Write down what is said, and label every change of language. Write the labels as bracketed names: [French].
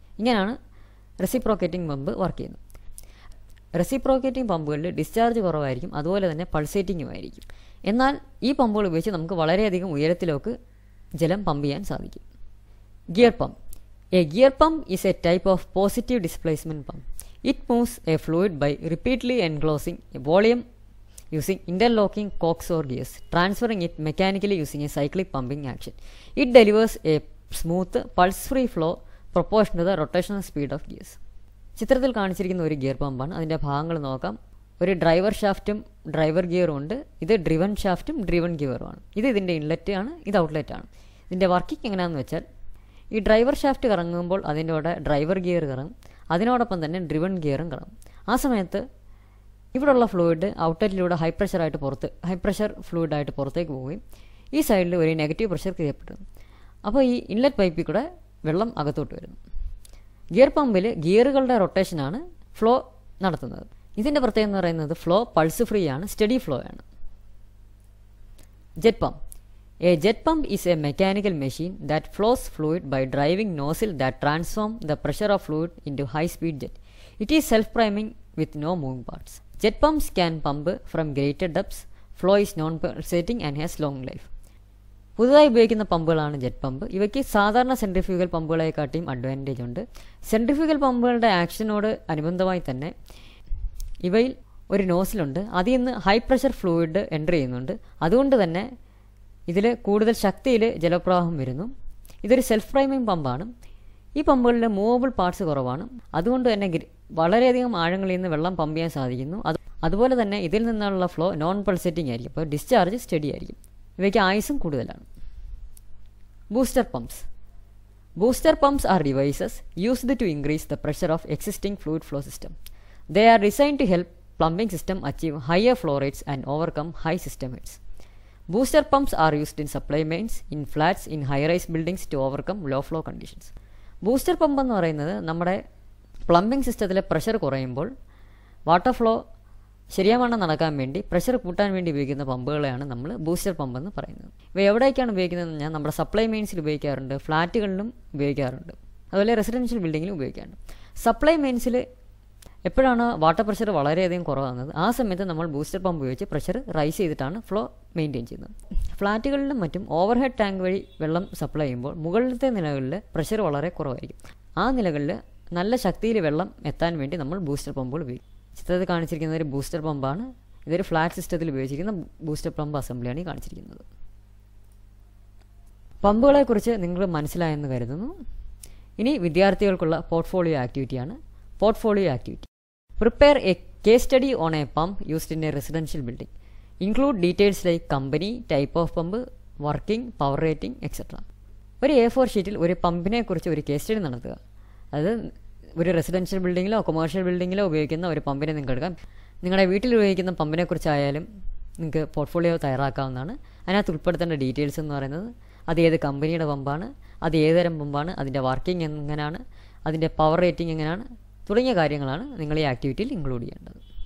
[Malayalam] ഇങ്ങനെയാണ് reciprocating pump work ചെയ്യുന്നത്. Reciprocating പമ്പുകളിൽ discharge കുറവായിരിക്കും, അതുപോലെ തന്നെ പൾസേറ്റിംഗും ആയിരിക്കും. എന്നാൽ ഈ പമ്പുകൾ ഉപയോഗിച്ച് നമുക്ക് വളരെയധികം ഉയരത്തിലേക്ക് ജലം പമ്പ് ചെയ്യാൻ സാധിക്കും. Gear pump. [English] A gear pump is a type of positive displacement pump. It moves a fluid by repeatedly enclosing a volume using interlocking cocks or gears, transferring it mechanically using a cyclic pumping action. It delivers a smooth, pulse-free flow proportional to the rotational speed of gears. [Malayalam] ചിത്രത്തിൽ കാണിച്ചിരിക്കുന്ന ഒരു gear പമ്പാണ്. അതിൻ്റെ ഭാഗങ്ങൾ നോക്കാം. ഒരു driver ഷാഫ്റ്റും driver ഗിയറും ഉണ്ട്. ഇത് driven ഷാഫ്റ്റും driven ഗിയറുമാണ്. ഇത് ഇതിൻ്റെ ഇൻലെറ്റ് ആണ്, ഇത് ഔട്ട്ലെറ്റ് ആണ്. ഇതിൻ്റെ വർക്കിംഗ് എങ്ങനെയാണെന്ന് വെച്ചാൽ ഈ ഡ്രൈവർ ഷാഫ്റ്റ് കറങ്ങുമ്പോൾ അതിൻ്റെ കൂടെ ഡ്രൈവർ ഗിയർ കറങ്ങും, അതിനോടൊപ്പം തന്നെ ഡ്രിവൺ ഗിയറും കറങ്ങും. ആ സമയത്ത് ഇവിടെയുള്ള ഫ്ലൂയിഡ് ഔട്ട്ലെറ്റിലൂടെ ഹൈ പ്രഷർ ഫ്ലൂയിഡായിട്ട് പുറത്തേക്ക് പോവുകയും ഈ സൈഡിൽ ഒരു നെഗറ്റീവ് പ്രഷർ ക്രിയേറ്റ്. അപ്പോൾ ഈ ഇൻലെറ്റ് പൈപ്പിൽ കൂടെ വെള്ളം അകത്തോട്ട് വരുന്നു. ഗിയർ പമ്പിൽ ഗിയറുകളുടെ റൊട്ടേഷനാണ് ഫ്ലോ നടത്തുന്നത്. ഇതിൻ്റെ പ്രത്യേകത എന്ന് പറയുന്നത് ഫ്ലോ പൾസ് ഫ്രീ ആണ്, സ്റ്റഡി ഫ്ലോ ആണ്. [English] Jet pump. A jet pump is a mechanical machine that flows fluid by driving nozzle that transform the pressure of fluid into high-speed jet. It is self-priming with no moving parts. Jet pumps can pump from greater depths. Flow is non-pulsating and has long life. [Malayalam] പുതുതായി ഉപയോഗിക്കുന്ന പമ്പുകളാണ് jet pump. ഇവയ്ക്ക് സാധാരണ centrifugal പമ്പുകളെക്കാട്ടിയും advantage ഉണ്ട്. Centrifugal പമ്പുകളുടെ ആക്ഷനോട് അനുബന്ധമായി തന്നെ ഇവയിൽ ഒരു നോസിലുണ്ട്. അതിൽ നിന്ന് ഹൈ പ്രഷർ ഫ്ലൂയിഡ് എൻ്റർ ചെയ്യുന്നുണ്ട്. അതുകൊണ്ട് തന്നെ ഇതിൽ കൂടുതൽ ശക്തിയിൽ ജലപ്രവാഹം വരുന്നു. ഇതൊരു സെൽഫ് പ്രൈമിംഗ് പമ്പാണ്. ഈ പമ്പുകളിൽ മൂവബിൾ പാർട്സ് കുറവാണ്. അതുകൊണ്ട് തന്നെ വളരെയധികം ആഴങ്ങളിൽ നിന്ന് വെള്ളം പമ്പ് ചെയ്യാൻ സാധിക്കുന്നു. അതുപോലെ തന്നെ ഇതിൽ നിന്നുള്ള ഫ്ലോ നോൺ പൾസേറ്റിംഗ് ആയിരിക്കും. അപ്പോൾ ഡിസ്ചാർജ് സ്റ്റഡി ആയിരിക്കും. ഇവയ്ക്ക് ആയുസും കൂടുതലാണ്. Booster pumps. [English] Booster pumps are devices used to increase the pressure of existing fluid flow system. They are designed to help plumbing system achieve higher flow rates and overcome high system heads. Booster pumps are used in supply mains, in flats, in high-rise buildings to overcome low flow conditions. [Malayalam] Booster pump എന്ന് പറയുന്നത് നമ്മുടെ plumbing സിസ്റ്റത്തിലെ pressure കുറയുമ്പോൾ water flow ശരിയാവണ്ണം നടക്കാൻ വേണ്ടി pressure കൂട്ടാൻ വേണ്ടി ഉപയോഗിക്കുന്ന പമ്പുകളെയാണ് നമ്മൾ ബൂസ്റ്റർ പമ്പ് എന്ന് പറയുന്നത്. ഇവ എവിടേക്കാണ് ഉപയോഗിക്കുന്നതെന്ന് പറഞ്ഞാൽ നമ്മുടെ സപ്ലൈ മെയിൻസിൽ ഉപയോഗിക്കാറുണ്ട്, ഫ്ലാറ്റുകളിലും ഉപയോഗിക്കാറുണ്ട്, അതുപോലെ റെസിഡൻഷ്യൽ ബിൽഡിങ്ങിലും ഉപയോഗിക്കാറുണ്ട്. സപ്ലൈ മെയിൻസിൽ എപ്പോഴാണ് വാട്ടർ പ്രഷർ വളരെയധികം കുറവാകുന്നത് ആ സമയത്ത് നമ്മൾ ബൂസ്റ്റർ പമ്പ് ഉപയോഗിച്ച് പ്രഷർ റൈസ് ചെയ്തിട്ടാണ് ഫ്ലോ മെയിൻറ്റെയിൻ ചെയ്യുന്നത്. ഫ്ലാറ്റുകളിലും മറ്റും ഓവർഹെഡ് ടാങ്ക് വഴി വെള്ളം സപ്ലൈ ചെയ്യുമ്പോൾ മുകളിലത്തെ നിലകളിൽ പ്രഷർ വളരെ കുറവായിരിക്കും. ആ നിലകളിൽ നല്ല ശക്തിയിൽ വെള്ളം എത്താൻ വേണ്ടി നമ്മൾ ബൂസ്റ്റർ പമ്പുകൾ ഉപയോഗിക്കും. ചിത്രത്തിൽ കാണിച്ചിരിക്കുന്ന ഒരു ബൂസ്റ്റർ പമ്പാണ്. ഇതൊരു ഫ്ലാറ്റ് സിസ്റ്റത്തിൽ ഉപയോഗിച്ചിരിക്കുന്ന ബൂസ്റ്റർ പമ്പ് അസംബ്ലിയാണ് ഈ കാണിച്ചിരിക്കുന്നത്. പമ്പുകളെക്കുറിച്ച് നിങ്ങൾ മനസ്സിലായെന്ന് കരുതുന്നു. ഇനി വിദ്യാർത്ഥികൾക്കുള്ള portfolio ആക്ടിവിറ്റിയാണ്. [English] Portfolio activity: prepare a case study on a pump used in a residential building. Include details like company, type of pump, working, power rating, etc. [Malayalam] ഒരു A4 ഷീറ്റിൽ ഒരു പമ്പിനെ കുറിച്ച് ഒരു കേസ് സ്റ്റഡി നടത്തുക. അത് ഒരു റെസിഡൻഷ്യൽ ബിൽഡിങ്ങിലോ കൊമേഴ്ഷ്യൽ ബിൽഡിങ്ങിലോ ഉപയോഗിക്കുന്ന ഒരു പമ്പിനെ നിങ്ങൾക്ക് എടുക്കാം. നിങ്ങളുടെ വീട്ടിൽ ഉപയോഗിക്കുന്ന പമ്പിനെ കുറിച്ചായാലും നിങ്ങൾക്ക് പോർട്ട്ഫോളിയോ തയ്യാറാക്കാവുന്നതാണ്. അതിനകത്ത് ഉൾപ്പെടുത്തേണ്ട ഡീറ്റെയിൽസ് എന്ന് പറയുന്നത് അത് ഏത് കമ്പനിയുടെ പമ്പാണ്, അത് ഏതുതരം പമ്പാണ്, അതിൻ്റെ വർക്കിംഗ് എങ്ങനെയാണ്, അതിൻ്റെ പവർ റേറ്റിംഗ് എങ്ങനെയാണ് തുടങ്ങിയ കാര്യങ്ങളാണ് നിങ്ങൾ ഈ ആക്ടിവിറ്റിയിൽ ഇൻക്ലൂഡ് ചെയ്യേണ്ടത്.